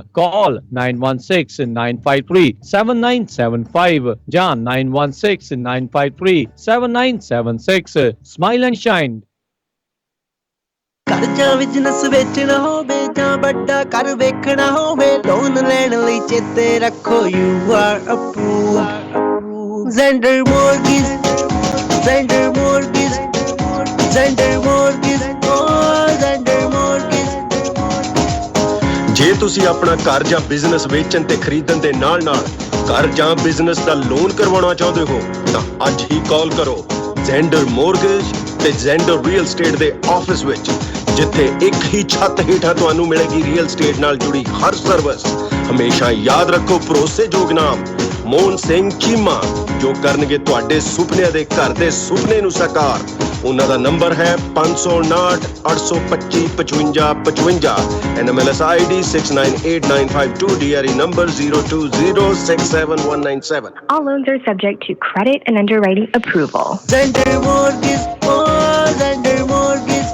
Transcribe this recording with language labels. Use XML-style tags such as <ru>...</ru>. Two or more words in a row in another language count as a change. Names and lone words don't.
<pa>ਕਾਲ 9169537975 ਜਾਂ 9169537976।</pa> <en>smile and shine.</en> <pa>ਘਰ ਜਾਂ ਬਿਜ਼ਨਸ ਵੇਚਣਾ ਹੋਵੇ ਜਾਂ ਵੱਡਾ ਘਰ ਵੇਖਣਾ ਹੋਵੇ ਲੋਨ ਲੈਣ ਲਈ ਚੇਤੇ ਰੱਖੋ</pa> <en>you are approved</en> <pa>Zender Mortgage Zender Mortgage Zender Mortgage oh Zender Mortgage। ਜੇ ਤੁਸੀਂ ਆਪਣਾ ਘਰ ਜਾਂ ਬਿਜ਼ਨਸ ਵੇਚਣ ਤੇ ਖਰੀਦਣ ਦੇ ਨਾਲ-ਨਾਲ ਘਰ ਜਾਂ ਬਿਜ਼ਨਸ ਦਾ ਲੋਨ ਕਰਵਾਉਣਾ ਚਾਹੁੰਦੇ ਹੋ ਤਾਂ ਅੱਜ ਹੀ ਕਾਲ ਕਰੋ ਜ਼ੈਂਡਰ ਮੋਰਗੇਜ ਤੇ ਜ਼ੈਂਡਰ</pa> <en>real estate</en> <pa>ਦੇ ਆਫਿਸ ਵਿੱਚ, ਜਿੱਥੇ ਇੱਕ ਹੀ ਛੱਤ ਹੇਠਾਂ ਤੁਹਾਨੂੰ ਮਿਲੇਗੀ ਰੀਅਲ ਸਟੇਟ ਨਾਲ ਜੁੜੀ ਹਰ ਸਰਵਿਸ। ਹਮੇਸ਼ਾ ਯਾਦ ਰੱਖੋ ਭਰੋਸੇਯੋਗ ਨਾਮ ਮੋਹਨ ਸਿੰਘ ਚੀਮਾ ਜੋ ਕਰਨਗੇ ਤੁਹਾਡੇ ਸੁਪਨਿਆਂ ਦੇ ਘਰ ਦੇ ਸੁਪਨੇ ਨੂੰ ਸਾਕਾਰ। ਉਹਨਾਂ ਦਾ ਨੰਬਰ ਹੈ 559 825 5555 NMLS ID 698952 DRE number 020671197।</pa> <en>All loans are subject to credit and underwriting approval. Zender Mortgage oh Zender Mortgage।</en>